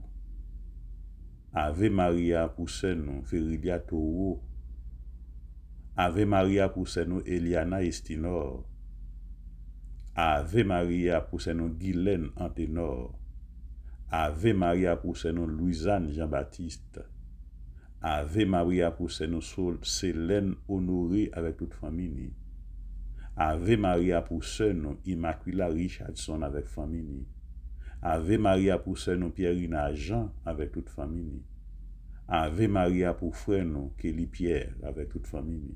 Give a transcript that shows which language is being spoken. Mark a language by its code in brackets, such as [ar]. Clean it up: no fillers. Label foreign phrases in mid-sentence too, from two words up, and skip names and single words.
[la] Ave Maria [fr] pour Senon Ferilia Toro. [la] Ave Maria [fr] pour Senon Eliana Estinor. [la] Ave Maria [fr] pour Senon Guylaine Antenor. [la] Ave Maria [fr] pour Senon Louisanne Jean-Baptiste. [la] Ave Maria [fr] pour Senon Célène Honoré avec toute famille. [la] Ave Maria [fr] pour Senon Immaculata Richardson avec famille. [la] Ave Maria [fr] pour Senon Pierrina Jean avec toute famille. [la] Ave Maria [fr] pour frère nous Kelly Pierre avec toute famille.